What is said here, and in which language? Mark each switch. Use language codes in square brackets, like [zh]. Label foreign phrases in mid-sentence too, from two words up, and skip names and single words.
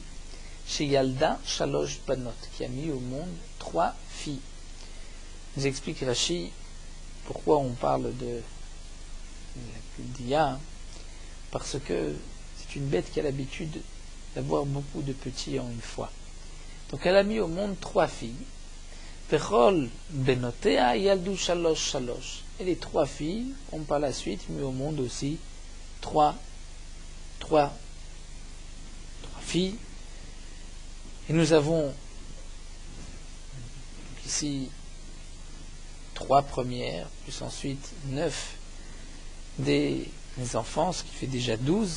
[he] שילדה שלוש בנות, [fr] qui a mis au monde 3 filles. Nous explique Rashi pourquoi on parle de la Gediya, parce que c'est une bête qui a l'habitude d'avoir beaucoup de petits en une fois. Donc elle a mis au monde 3 filles. [he] וכל בנותיה ילדו שלוש שלוש. [fr] Et les 3 filles ont par la suite mis au monde aussi 3 filles. Et nous avons ici 3 premières, plus ensuite 9 des enfants, ce qui fait déjà 12.